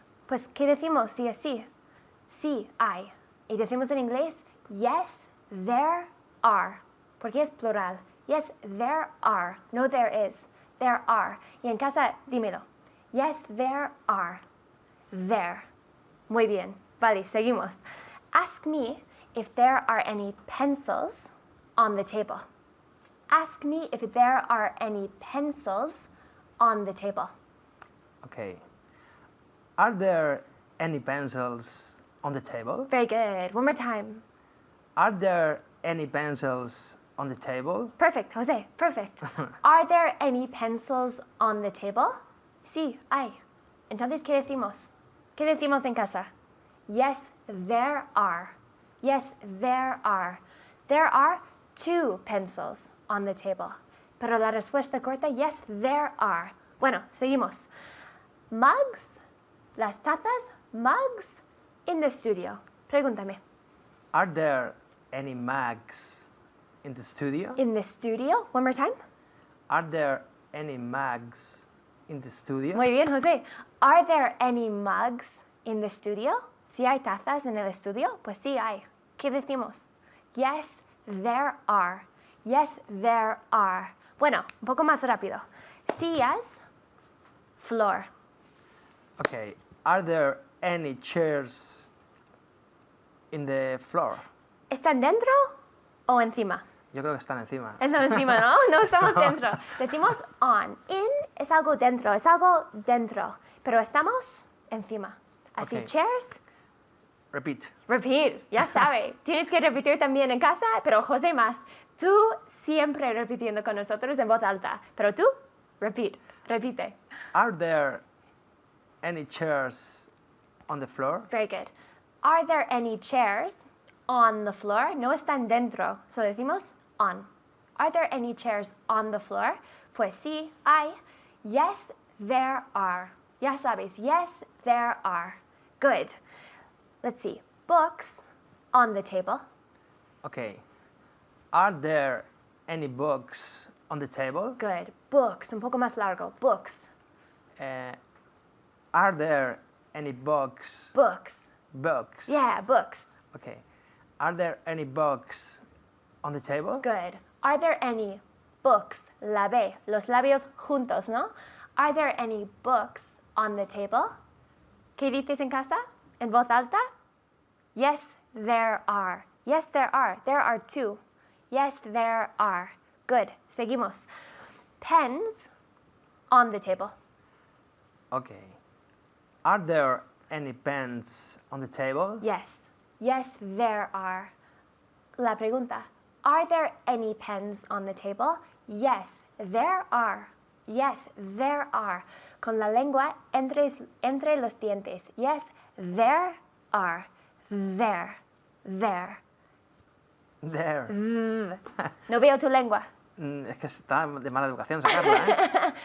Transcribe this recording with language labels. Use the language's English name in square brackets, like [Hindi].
[Spanish] Pues, ¿qué decimos si es sí? Sí, hay. Y decimos en inglés, [English] yes, there are, [Spanish] porque es plural. [English] Yes, there are, no there is, there are. [Spanish] Y en casa, dímelo. [English] Yes, there are. There. [Spanish] Muy bien. Vale, seguimos. [English] Ask me if there are any pencils on the table. Ask me if there are any pencils on the table. Okay. Are there any pencils on the table? Very good. One more time. Are there any pencils on the table? Perfect, Jose. Perfect. Are there any pencils on the table? [Spanish] Sí, hay. Entonces, ¿qué decimos? ¿Qué decimos en casa? [English] Yes, there are. Yes, there are. There are 2 pencils on the table. [Spanish] Pero la respuesta corta, [English] yes, there are. [Spanish] Bueno, seguimos. Mugs, las tazas, [English] mugs in the studio. [Spanish] Pregúntame. [English] Are there any mugs in the studio? In the studio, one more time. Are there any mugs in the studio? [Spanish] Muy bien, José. [English] Are there any mugs in the studio? [Spanish] Si hay tazas en el estudio, pues sí hay. ¿Qué decimos? [English] Yes, there are. Yes, there are. [Spanish] Bueno, un poco más rápido. Sillas, floor. [English] Okay. Are there any chairs in the floor? [Spanish] ¿Están dentro o encima? Yo creo que están encima. Estamos encima, ¿no? No estamos dentro. Decimos on. In es algo dentro, es algo dentro. Pero estamos encima. Así, [English] Ok. chairs, Repeat. [Spanish] repeat, ya sabe. Tienes que repetir también en casa, pero José más. Tú siempre repitiendo con nosotros en voz alta. Pero tú, repeat, repite. [English] Are there any chairs on the floor? Very good. Are there any chairs on the floor? [Spanish] No están dentro, solo decimos on. [English] Are there any chairs on the floor? [Spanish] Pues sí, hay. [English] Yes, there are. [Spanish] Ya sabes, [English] yes, there are. Good. Let's see. Books on the table. Okay. Are there any books on the table? [Spanish] Good. Books, un poco más largo. Books. [English] Are there any books? Books. Books. Yeah, books. Okay. Are there any books on the table? Good. Are there any books? [Spanish] La B, los labios juntos, ¿no? [English] Are there any books on the table? [Spanish] ¿Qué dices en casa? ¿En voz alta? [English] Yes, there are. Yes, there are. There are 2. Yes, there are. Good. Seguimos. Pens on the table. Okay. Are there any pens on the table? Yes. Yes, there are. [Spanish] La pregunta. [English] Are there any pens on the table? Yes, there are. Yes, there are. [Spanish] Con la lengua entre los dientes. [English] Yes, there are. There. There. There. [Spanish] No veo tu lengua. Es que está de mala educación sacarla, ¿eh?